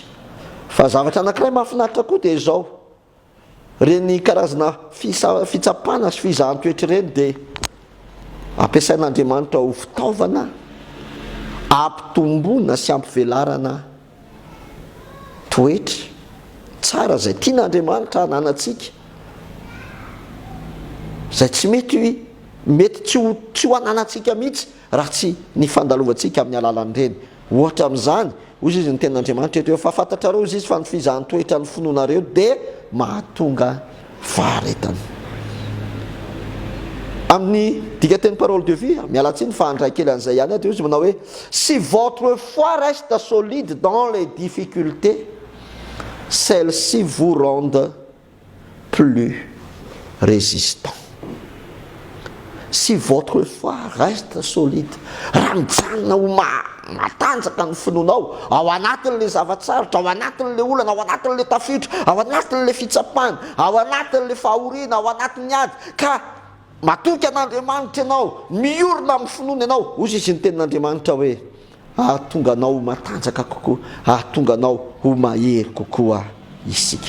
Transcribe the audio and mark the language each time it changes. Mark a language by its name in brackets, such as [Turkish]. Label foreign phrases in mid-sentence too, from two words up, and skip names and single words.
[Malagasy] Fa zavatra anankiray mahafinaritra koa dia zao, reny karazana fitsapana sy fizahan-toetra reny dia ampiasain'Andriamanitra ho fitaovana ampitomboana sy ampivelarana toetra tsara zay tian'Andriamanitra hananantsika, zay tsy mety tsy ho hananantsika mihitsy raha tsy ny fandalovantsika amin'ny alalan'ireny. Ohatra amin'izany, ozy izy ny ten'Andriamanitra eto, efa fantatrareo izy fa ny fizahan-toetra ny finoanareo dia mahatonga faharetana. Amin'ny dikateny [French] parole de vie, [Malagasy] mialatsiny fa handray kely an'izay ihany dia izy manao hoe [French] si votre foi reste solide dans les difficultés, celles-ci vous rendent plus résistant. Si votre foi reste solide, [Malagasy] raha mijanona ho matanjaka ny finoanao ao anatin'le zavatsarotra, ao anatin'le olana, ao anatin'le tafiotra, ao anatin'le fitsapana, ao anatin'le fahoriana, ao anatin'ny ady, ka matoky an'Andriamanitra ianao, miorina amin'ny finoana ianao, ozy izy ny tenin'Andriamanitra hoe ahatonga anao ho matanjaka kokoa, ahatonga anao ho mahery kokoa isika.